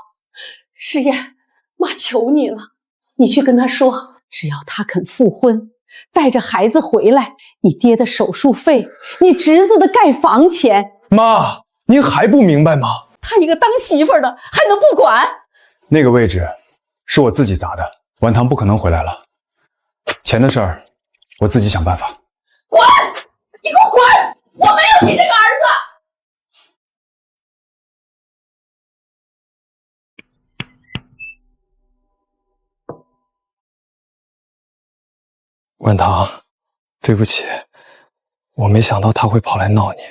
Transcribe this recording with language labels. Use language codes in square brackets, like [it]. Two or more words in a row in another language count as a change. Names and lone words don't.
[zh] 石岩，媽求你了，你去跟他說，只要他肯復婚，帶着孩子回來，你爹的手術費，你侄子的蓋房錢。媽，您還不明白嗎？他一個當媳婦的還能不管？那個位置是我自己砸的，婉堂不可能回來了。錢的事兒，我自己想辦法。滾！你給我滾！我沒有你這個兒子！婉堂，對不起，我沒想到他會跑來鬧你。